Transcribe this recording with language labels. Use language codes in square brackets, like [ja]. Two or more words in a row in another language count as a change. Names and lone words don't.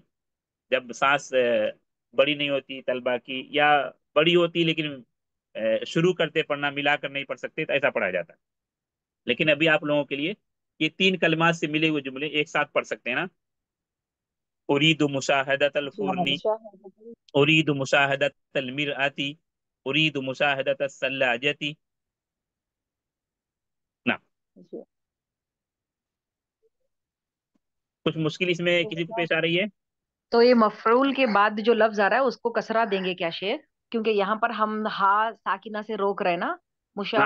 [ur] جب سانس بڑی نہیں ہوتی طلبہ کی، یا بڑی ہوتی لیکن شروع کرتے پڑھنا ملا کر نہیں پڑھ سکتے، تو ایسا پڑھایا جاتا. لیکن ابھی آپ لوگوں کے لیے یہ 3 کلمات سے ملے ہوئے جملے ایک ساتھ پڑھ سکتے ہیں نا. [ar] أريد مشاهدة الـ [ur] جی ہاں, फुर्नी, [ar] مشاهدة. أريد مشاهدة المرآة، أريد مشاهدة الثلاجة ना। [ur] جی. کچھ مشکل اس میں تو کسی کو کیا? پیش آ رہی ہے? تو یہ مفرول کے بعد جو لفظ آ رہا ہے اس کو کسرہ دیں گے کیا شیخ? کیونکہ یہاں پر ہم ہا ساکنہ سے روک رہے ہیں نا, ہاں,